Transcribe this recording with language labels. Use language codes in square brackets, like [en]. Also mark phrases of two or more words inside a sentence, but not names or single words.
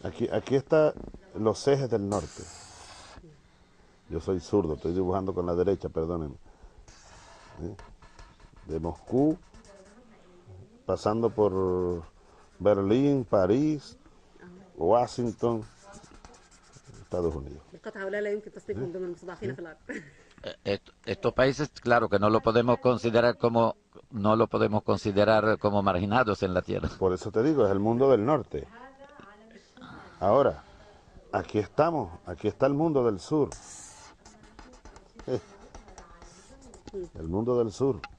[es] Aquí está los ejes del norte. Yo soy zurdo, estoy dibujando con la derecha, perdónenme. ¿Eh? De Moscú, pasando por Berlín, París, Washington, Estados Unidos. [ar] القطعة هؤلاء لا يمكن تصنيفهم ضمن المستضعفين في الأرض. [es] Estos países, claro que no lo podemos considerar como marginados en la tierra. Por eso te digo, es el mundo del norte. Ahora, aquí estamos, aquí está el mundo del sur. El mundo del sur.